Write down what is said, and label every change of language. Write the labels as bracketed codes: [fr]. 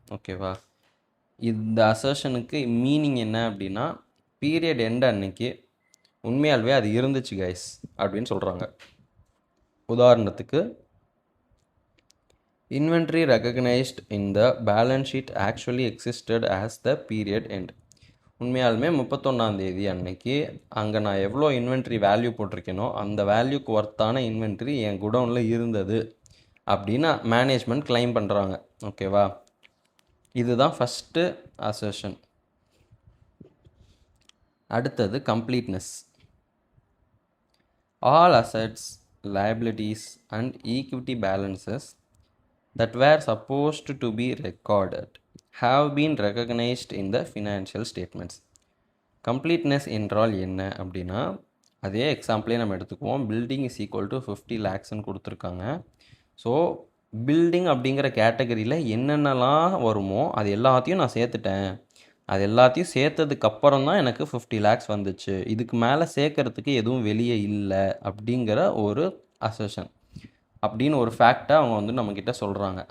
[ta] ஓகேவா, இந்த அசர்ஷனுக்கு மீனிங் என்ன அப்படின்னா, பீரியட் எண்ட் அன்னைக்கு உண்மையாகவே அது இருந்துச்சு கைஸ் அப்படின்னு சொல்கிறாங்க. உதாரணத்துக்கு, [en] inventory recognized in the balance sheet actually existed as the period end. [ta] உண்மையாலுமே 31 அன்னைக்கு அங்கே நான் எவ்வளோ இன்வென்ட்ரி வேல்யூ போட்டிருக்கேனோ அந்த வேல்யூக்கு ஒர்த்தான இன்வென்ட்ரி என் குடவுனில் இருந்தது அப்படின்னு மேனேஜ்மெண்ட் கிளைம் பண்ணுறாங்க. ஓகேவா, இதுதான் ஃபஸ்ட்டு அசர்ஷன். அடுத்தது completeness. [en] All assets, liabilities and equity balances that were supposed to be recorded have been recognized in the financial statements. [ta] Completeness என்றால் என்ன அப்படின்னா, அதே எக்ஸாம்பிளே நம்ம எடுத்துக்குவோம். பில்டிங் இஸ் ஈக்குவல் டு 50 lakhsன்னு கொடுத்துருக்காங்க. ஸோ பில்டிங் அப்படிங்கிற கேட்டகரியில் என்னென்னலாம் வருமோ அது எல்லாத்தையும் நான் சேர்த்துட்டேன், அது எல்லாத்தையும் சேர்த்ததுக்கப்புறம் தான் எனக்கு 50 lakhs வந்துச்சு, இதுக்கு மேலே சேர்க்கறதுக்கு எதுவும் வெளியே இல்லை அப்படிங்கிற ஒரு அசர்ஷன் அப்படின்னு ஒரு ஃபேக்டை அவங்க வந்து நம்மக்கிட்ட சொல்கிறாங்க.